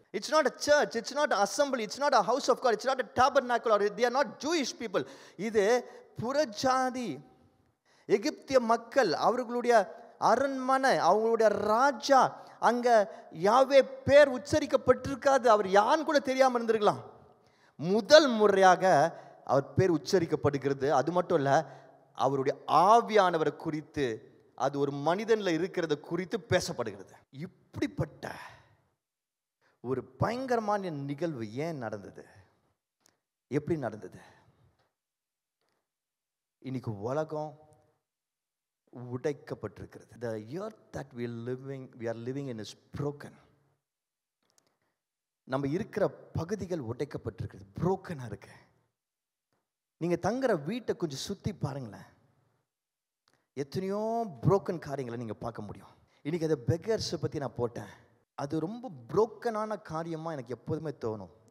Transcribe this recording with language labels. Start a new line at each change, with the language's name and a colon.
English: It's not a church, it's not an assembly, it's not a house of God, it's not a tabernacle, or they are not Jewish people.
Tamil: இது புறஜாதி எகிப்திய மக்கள், அவர்களுடைய அரண்மனை, அவங்களுடைய ராஜா. அங்க யாவே பேர் உச்சரிக்கப்பட்டிருக்காது, அவர் யான்னு கூட தெரியாமல் இருந்திருக்கலாம். முதல் முறையாக அவர் பேர் உச்சரிக்கப்படுகிறது. அது மட்டும் இல்லை, அவருடைய ஆவியானவரை குறித்து, அது ஒரு மனிதனில் இருக்கிறத குறித்து பேசப்படுகிறது. இப்படிப்பட்ட ஒரு பயங்கரமான நிகழ்வு ஏன் நடந்தது, எப்படி நடந்தது? இன்னைக்கு உலகம் உடைக்கப்பட்டிருக்கிறது.
English: The earth that we are living in is broken.
Tamil: நம்ம இருக்கிற பகுதிகள் உடைக்கப்பட்டிருக்கிறது, broken-ஆ இருக்கு. நீங்க தங்குற வீட்டை கொஞ்சம் சுத்தி பாருங்களேன், எத்தனையோ broken காரியங்களை நீங்க பார்க்க முடியும். இன்னைக்கு அந்த பெக்கர்ஸை பத்தி நான் போட்டேன். அது ரொம்ப புரோக்கனான காரியமாக எனக்கு எப்போதுமே தோணும்.